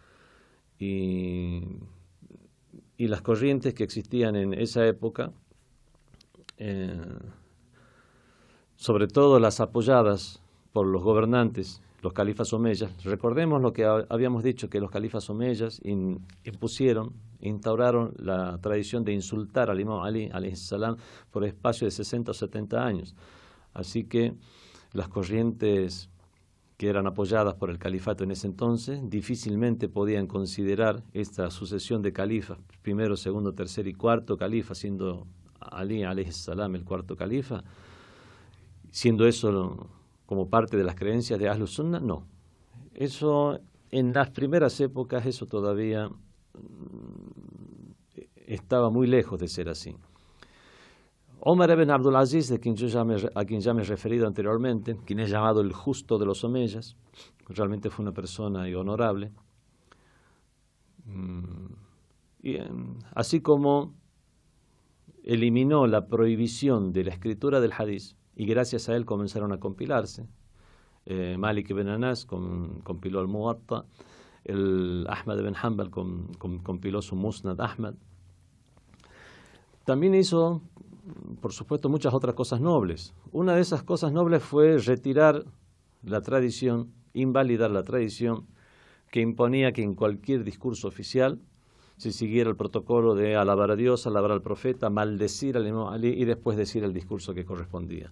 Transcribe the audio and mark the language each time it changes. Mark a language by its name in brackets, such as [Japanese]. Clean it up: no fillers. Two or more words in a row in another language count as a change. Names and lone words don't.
[Spanish] Y las corrientes que existían en esa época, sobre todo las apoyadas por los gobernantes, los califas omeyas. Recordemos lo que habíamos dicho, que los califas omeyas instauraron la tradición de insultar al imam Ali, [Arabic] عليه السلام, [Spanish] por espacio de 60 o 70 años. Así que las corrientes que eran apoyadas por el califato en ese entonces difícilmente podían considerar esta sucesión de califas, primero, segundo, tercer y cuarto califa, siendo Ali [Arabic] عليه السلام [Spanish] el cuarto califa, siendo eso como parte de las creencias de [Arabic] أهل السنة. [Spanish] No, eso en las primeras épocas eso todavía estaba muy lejos de ser así. Omar ibn Abdul Aziz, a quien ya me he referido anteriormente, quien es llamado el justo de los omeyas, realmente fue una persona honorable. Y, así como eliminó la prohibición de la escritura del hadith, y gracias a él comenzaron a compilarse. Malik ibn Anas compiló el Muwatta, el Ahmad ibn Hanbal compiló su Musnad Ahmad. También hizo, por supuesto, muchas otras cosas nobles. Una de esas cosas nobles fue retirar la tradición, invalidar la tradición que imponía que en cualquier discurso oficial se siguiera el protocolo de alabar a Dios, alabar al profeta, maldecir al imam Ali y después decir el discurso que correspondía.